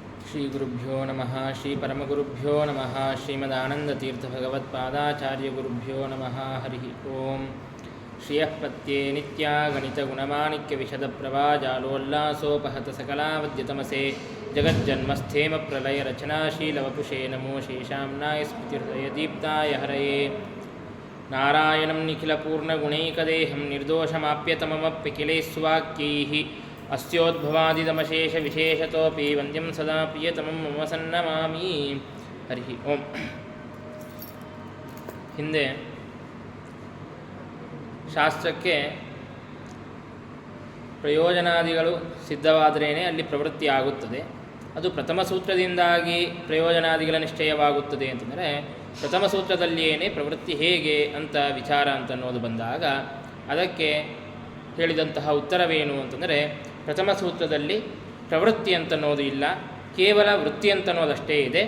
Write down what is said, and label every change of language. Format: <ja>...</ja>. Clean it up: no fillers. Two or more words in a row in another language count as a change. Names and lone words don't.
<sa>ಶ್ರೀ ಗುರುಭ್ಯೋ ನಮಃ ಶ್ರೀ ಪರಮಗುರುಭ್ಯೋ ನಮಃ ಶ್ರೀಮದಾನಂದತೀರ್ಥಭಗವತ್ಪಾದಾಚಾರ್ಯ ಗುರುಭ್ಯೋ ನಮಃ ಹರಿ ಓಂ ಶ್ರಿಯಃ ಪ್ರತ್ಯೇ ನಿತ್ಯಾಗಣಿತಗುಣಮಾಣಿಕ್ಯವಿಶದಪ್ರಭಾಜಾಲೋಲ್ಲಾಸೋಪಹತ ಸಕಲಾವದ್ಯತಮಸೆ ಜಗಜ್ಜನ್ಮಸ್ಥೇಮ ಪ್ರಲಯರಚನಾಶೀಲವಪುಷೇ ನಮೋ ಶೇಷಾಂನಾಯ ಸ್ಮೃತಿಹೃದಯದೀಪ್ತಾಯ ಹರಯೇ ನಾರಾಯಣಂ ನಿಖಿಲಪೂರ್ಣಗುಣೈಕದೇಹಂ ನಿರ್ದೋಷಮಾಪ್ಯತಮಮಪ್ಯಖಿಲೈಸ್ವಾಕ್ಯೈಃ अस्योद्भवादिदमशेषविशेषतोऽपि वन्द्यं सदा प्रियतमं मम सन्नमामि ಹರಿ ಓಂ.</sa> <kn>ಹಿಂದೆ ಶಾಸ್ತ್ರಕ್ಕೆ ಪ್ರಯೋಜನಾದಿಗಳು ಸಿದ್ಧವಾದರೇ ಅಲ್ಲಿ ಪ್ರವೃತ್ತಿ ಆಗುತ್ತದೆ. ಅದು ಪ್ರಥಮ ಸೂತ್ರದಿಂದಾಗಿ ಪ್ರಯೋಜನಾದಿಗಳ ನಿಶ್ಚಯವಾಗುತ್ತದೆ ಅಂತಂದರೆ ಪ್ರಥಮ ಸೂತ್ರದಲ್ಲಿಯೇ ಪ್ರವೃತ್ತಿ ಹೇಗೆ ಅಂತ ವಿಚಾರ ಅಂತನ್ನೋದು ಬಂದಾಗ ಅದಕ್ಕೆ ಹೇಳಿದಂತಹ ಉತ್ತರವೇನು ಅಂತಂದರೆ ಪ್ರಥಮ ಸೂತ್ರದಲ್ಲಿ ಪ್ರವೃತ್ತಿ ಅಂತನ್ನೋದು ಇಲ್ಲ, ಕೇವಲ ವೃತ್ತಿ ಅಂತನ್ನೋದಷ್ಟೇ ಇದೆ.</kn>